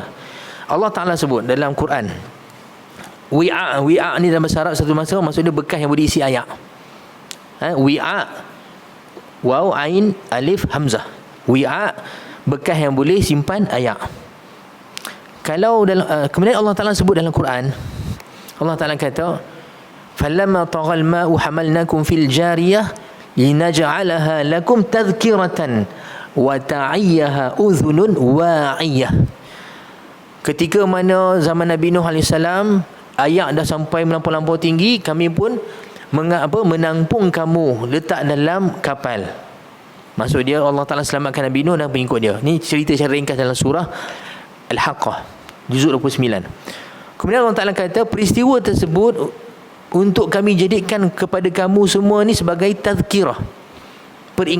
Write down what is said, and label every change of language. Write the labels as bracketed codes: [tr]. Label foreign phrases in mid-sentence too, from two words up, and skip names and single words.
[ms] Allah Ta'ala sebut dalam Quran, wi'a ni dalam bahasa Arab satu masa maksudnya bekas yang boleh isi ayat. Wi'a, waw, ain, alif, hamzah. Wi'a, bekas yang boleh simpan ayat. Kalau dalam kemudian Allah Ta'ala sebut dalam Quran, Allah Ta'ala kata, [ar] فلما طغى الماء حملناكم في الجارية لنجعلها لكم تذكرة وتعيها أذن واعية. [ms] Ketika mana zaman Nabi Nuh AS, ayak dah sampai melampau-lampau tinggi, kami pun menampung kamu, letak dalam kapal. Maksud dia Allah Ta'ala selamatkan Nabi Nuh dan pengikut dia. Ni cerita secara ringkas dalam surah Al-Haqqah juzuk 29. Kemudian Allah Ta'ala kata, peristiwa tersebut untuk kami jadikan kepada kamu semua ni sebagai tazkirah, peringatan.